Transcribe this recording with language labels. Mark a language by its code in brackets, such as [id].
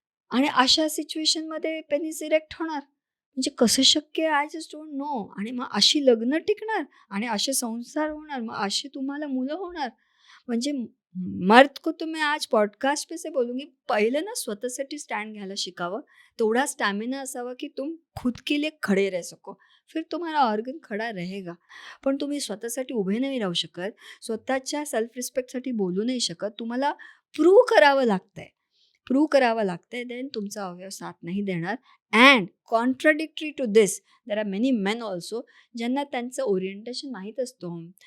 [mr] आणि अशा सिच्युएशनमध्ये penis erect होणार म्हणजे कसं शक्य आहे? [en] I just don't know. [mr] आणि मग अशी लग्न टिकणार आणि असे संसार होणार, मग अशी तुम्हाला मुलं होणार. [hi] म्हणजे मर्द को तो मैं आज पॉडकास्ट पे से बोलूँगी, [mr] पहिलं ना स्वतःसाठी स्टँड घ्यायला शिकावं. तेवढा स्टॅमिना असावा की [hi] तुम खुद के लिए खडे रह सको, फिर तुम्हारा ऑर्गन खडा रहेगा. [mr] पण तुम्ही स्वतःसाठी उभे नाही राहू शकत, स्वतःच्या सेल्फ रिस्पेक्टसाठी बोलू नाही शकत, तुम्हाला प्रूव्ह करावं लागतंय. प्रूव्ह करावं लागतंय, देन तुमचा अवयव साथ नाही देणार. [en] and contradictory to this there are many men also [mr] ज्यांना त्यांचं ओरिएंटेशन माहीत असतं.